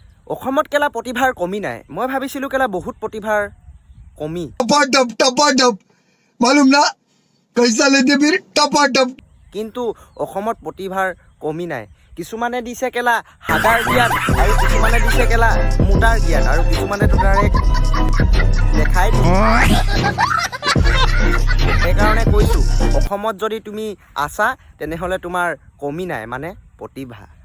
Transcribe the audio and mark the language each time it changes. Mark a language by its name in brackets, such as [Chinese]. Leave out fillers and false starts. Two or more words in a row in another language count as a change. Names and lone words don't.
[Assamese] অসমত কেলা প্ৰতিভাৰ কমি নাই মই ভাবিছিলো কেলা বহুত প্ৰতিভাৰ কমি [Hindi] टपाटप मालूम ना कैसा लेते फिर टपाटप [Assamese] কিন্তু অসমত প্ৰতিভাৰ কমি নাই কিছুমানে দিছে কেলা হাগাৰ জ্ঞান আৰু কিছুমানে দিছে কেলা মুটাৰ জ্ঞান আৰু কিছুমানে তো ডাইৰেক্ট দেখাই দিছে সেইকাৰণে কৈছো অসমত যদি তুমি আছা তেনেহলে তোমাৰ কমি নাই মানে প্ৰতিভা